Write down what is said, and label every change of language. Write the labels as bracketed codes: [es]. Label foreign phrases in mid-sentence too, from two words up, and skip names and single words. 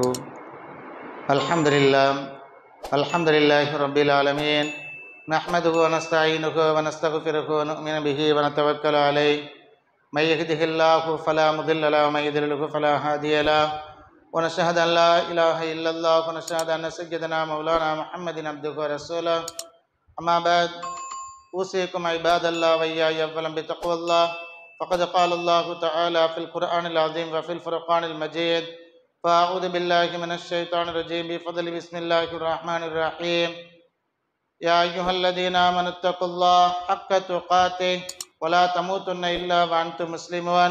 [ar] الحمد لله الحمد لله رب العالمين. نحمده ونستعينه ونستغفره ونؤمن به ونتوكل عليه. من يهده الله فلا مضل له ومن يضلله فلا هادي له. ونشهد أن لا إله إلا الله ونشهد أن سيدنا مولانا محمدا عبده ورسوله. أما بعد أوصيكم عباد الله وإياي أولا بتقوى الله. فقد قال الله تعالى في القرآن العظيم وفي الفرقان المجيد: فأعوذ بالله من الشيطان الرجيم بفضل بسم الله الرحمن الرحيم. يا أيها الذين آمنوا اتقوا الله حق تقاته ولا تموتن إلا وأنتم مسلمون.